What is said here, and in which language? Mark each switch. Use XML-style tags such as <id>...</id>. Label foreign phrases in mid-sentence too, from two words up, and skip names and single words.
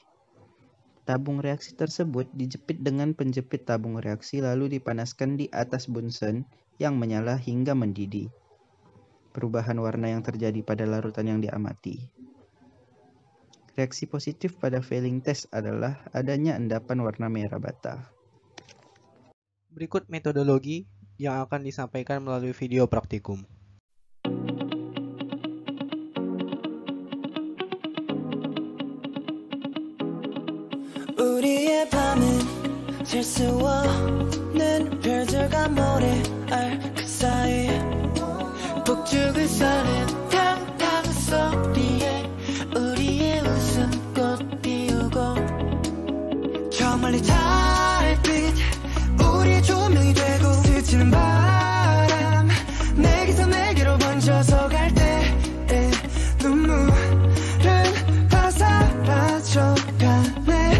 <id>Tabung reaksi tersebut dijepit dengan penjepit tabung reaksi lalu dipanaskan di atas bunsen yang menyala hingga mendidih. perubahan warna yang terjadi pada larutan yang diamati. Reaksi positif pada</id> <en>failing test</en> <id>adalah adanya endapan warna merah bata. Berikut metodologi yang akan disampaikan melalui video praktikum.</id> <ko>우리의 밤은 질 수 없는 별들과 모래알 그 사이 북쪽을 서는 탕탕 소리에 우리의 웃음꽃 피우고 저 멀리 달빛 우리의 조명이 되고 스치는 바람 내게서 내게로 번져서 갈 때 눈물은 다 사라져가네</ko>